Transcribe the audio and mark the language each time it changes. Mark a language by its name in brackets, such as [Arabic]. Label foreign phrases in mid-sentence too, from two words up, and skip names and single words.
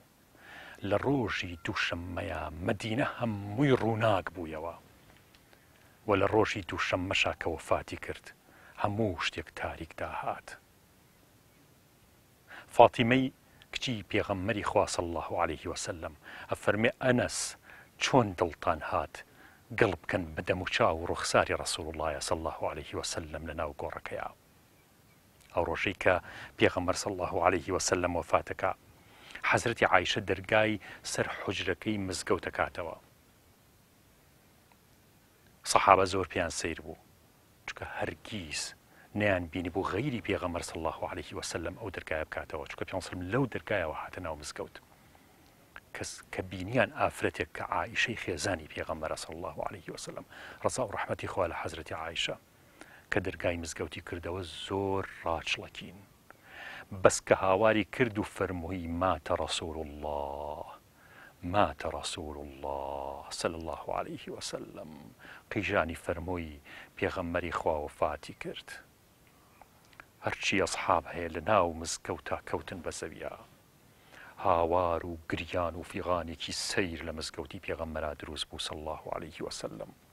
[Central Kurdish] لە ڕۆژی دووشەممەیە مەدینە هەمووی ڕووناک بوویەوە و لە ڕۆژی دووشەممەشا کە وەفاتی کرد هەموو شتێک تاریک داهات. فاتیمەی کچی پێغەمبەری خوا [Arabic] صلی الله عليه وسلم [Central Kurdish] ئەفەرمێ ئەنەس چۆن دڵتان هات گەڵ بکەن بە دەم و چاو و ڕوخساری ڕەسوڵ الله [Arabic] صلی الله عليه وسلم [Central Kurdish] لە ناو گۆڕەکەیە. ئەو ڕۆژەی کە پێغەمبەر [Arabic] صلی الله عليه وسلم [Central Kurdish] وەفاتەکە حەزرەتی عایشە دەرگای سەر حوجرەکەی مزگەوت دەکاتەوە. سەحابە زۆر پێیان سەیر بوو چونکە هەرگیز نیان بینی بوو غەیری پێغەمبەر [Arabic] صلی الله عليه وسلم [Central Kurdish] ئەو دەرگایە بکاتەوە، چونکە پێغەمبەر [Arabic] صلی الله عليه وسلم [Central Kurdish] لەو دەرگایەوە هاتە ناو مزگەوت. کەس کە بینیان ئافرەتێک کە عایشەی خێزانی پێغەمبەرە [Arabic] صلی الله عليه وسلم [Central Kurdish] ڕەزا و ڕەحمەتی خوا لە حەزرەتی عایشە کە دەرگای مزگەوتی کردەوە زۆر ڕاچڵەکین، بەس کە هاواری کرد و فەرمووی [Arabic] ماتە ڕەسوول الله ماتە ڕەسوول الله صلی الله عليه وسلم، [Central Kurdish] قیژانی فەرمووی پێغەمبەری خوا وەفاتی کرد. هەرچی ئەسحاب هەیە لە ناو مزگەوتا کەوتن بە زەویە، هاوار و گریان و فیغانێکی سەیر لە مزگەوتی پێغەمبەرا دروست بوو [Arabic] صلی الله عليه وسلم.